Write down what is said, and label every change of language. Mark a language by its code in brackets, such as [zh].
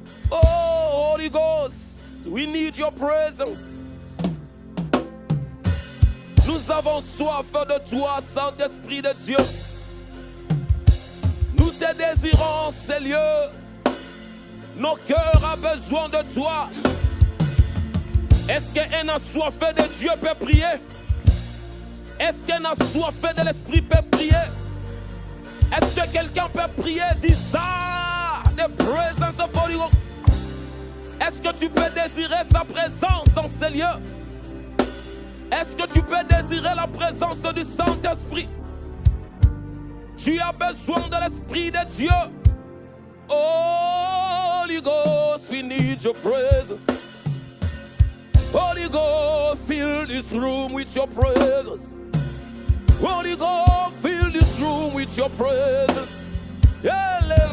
[en] Oh, Holy Ghost, we need your presence. [fr] Nous avons soif de toi, Saint-Esprit de Dieu. Nous te désirons, ces lieux. Nos cœurs ont besoin de toi. Est-ce qu'un assoiffé de Dieu peut prier? Est-ce qu'un assoiffé de l'Esprit peut prier? Est-ce que quelqu'un peut prier? [en] Desire the presence of Holy Ghost. [fr] Est-ce que tu peux désirer sa présence dans ces lieux? Est-ce que tu peux désirer la présence du Saint-Esprit? Tu as besoin de l'Esprit de Dieu. [en] Holy Ghost, we need your presence. Holy Ghost, fill this room with your presence. Holy Ghost, fill this room with your presence.